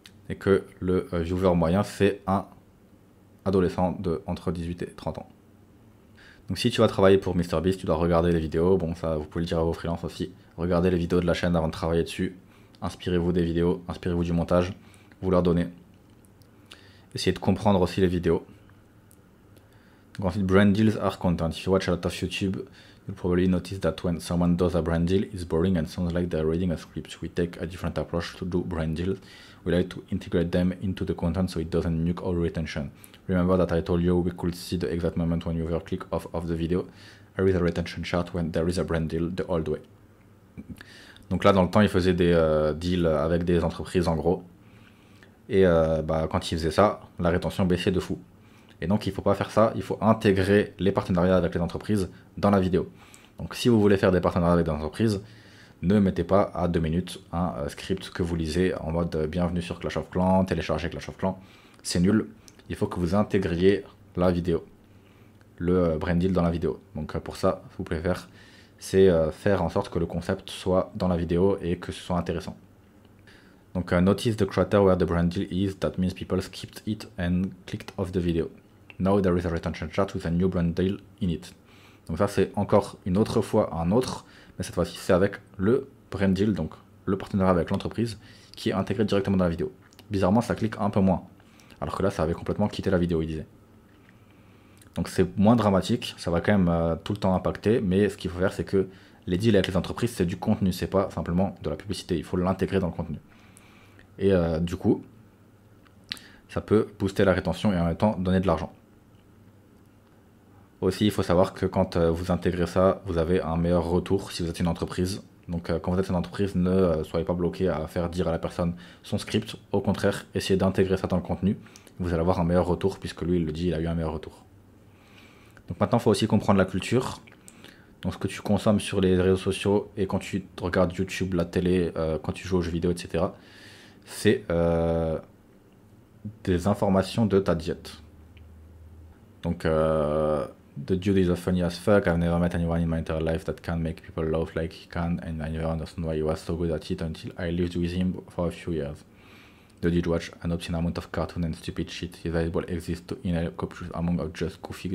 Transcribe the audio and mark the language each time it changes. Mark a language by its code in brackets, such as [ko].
[fr] Et que le viewer moyen, c'est un adolescent de entre 18 et 30 ans. Donc si tu vas travailler pour MrBeast, tu dois regarder les vidéos. Bon, ça, vous pouvez le dire à vos freelances aussi. Regardez les vidéos de la chaîne avant de travailler dessus. Inspirez-vous des vidéos, inspirez-vous du montage. Vous leur donnez. Essayez de comprendre aussi les vidéos. Donc ensuite, [en] brand deals are content. If you watch a lot of YouTube, you'll probably notice that when someone does a brand deal, it's boring and sounds like they're reading a script. We take a different approach to do brand deals. We like to integrate them into the content so it doesn't nuke our retention. Remember that I told you we could see the exact moment when you were click off of the video. There is a retention chart when there is a brand deal the old way. [fr] Donc là, dans le temps, il faisait des deals avec des entreprises en gros. Et quand il faisait ça, la rétention baissait de fou. Et donc il ne faut pas faire ça, il faut intégrer les partenariats avec les entreprises dans la vidéo. Donc si vous voulez faire des partenariats avec des entreprises, ne mettez pas à 2 minutes un script que vous lisez en mode bienvenue sur Clash of Clans, téléchargez Clash of Clans. C'est nul, il faut que vous intégriez la vidéo, le brand deal dans la vidéo. Donc pour ça, ce que vous pouvez faire, c'est faire en sorte que le concept soit dans la vidéo et que ce soit intéressant. [en] Donc notice the crater where the brand deal is, that means people skipped it and clicked off the video. Now there is a retention chart with a new brand deal in it. [fr] Donc ça c'est encore une autre fois un autre, mais cette fois-ci c'est avec le brand deal, donc le partenariat avec l'entreprise qui est intégré directement dans la vidéo. Bizarrement ça clique un peu moins, alors que là ça avait complètement quitté la vidéo, il disait. Donc c'est moins dramatique, ça va quand même tout le temps impacter, mais ce qu'il faut faire c'est que les deals avec les entreprises c'est du contenu, c'est pas simplement de la publicité, il faut l'intégrer dans le contenu. Et du coup, ça peut booster la rétention et en même temps donner de l'argent. Aussi, il faut savoir que quand vous intégrez ça, vous avez un meilleur retour si vous êtes une entreprise Donc quand vous êtes une entreprise, ne soyez pas bloqué à faire dire à la personne son script. Au contraire, essayez d'intégrer ça dans le contenu. Vous allez avoir un meilleur retour puisque lui, il le dit, il a eu un meilleur retour. Donc maintenant, il faut aussi comprendre la culture. Donc ce que tu consommes sur les réseaux sociaux et quand tu regardes YouTube, la télé, quand tu joues aux jeux vidéo, etc. C'est des informations de ta diète. [en] Donc, the dude is funny as fuck. I've never met anyone in my entire life that can make people laugh like he can, and I never understand why he was so good at it until I lived with him for a few years. The dude watch an obscene amount of cartoon and stupid shit. His eyeball exists to inhale copious among of just goofy.